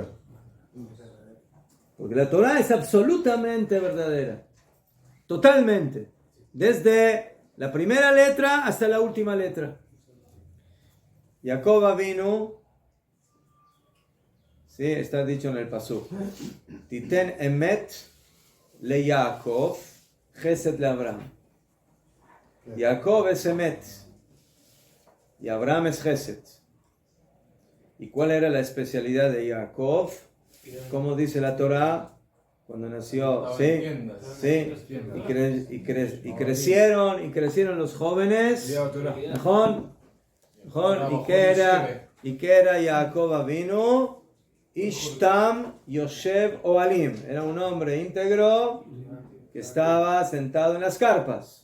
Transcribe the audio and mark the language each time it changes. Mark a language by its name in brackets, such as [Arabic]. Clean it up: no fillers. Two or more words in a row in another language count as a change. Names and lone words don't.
[Spanish] Porque la Torah es absolutamente verdadera. Totalmente. Desde la primera letra hasta la última letra. Jacob vino, sí, está dicho en el pasuk. [Hebrew] תתן אמת ליעקב חסד לאברהם. [Spanish] Jacob es emet y Abraham es chesed. ¿Y cuál era la especialidad de Jacob? Como dice la Torah, cuando nació, sí, y crecieron los jóvenes, y que era Jacob [Hebrew] אבינו איש תם יושב אהלים, [Spanish] era un hombre íntegro que estaba sentado en las carpas.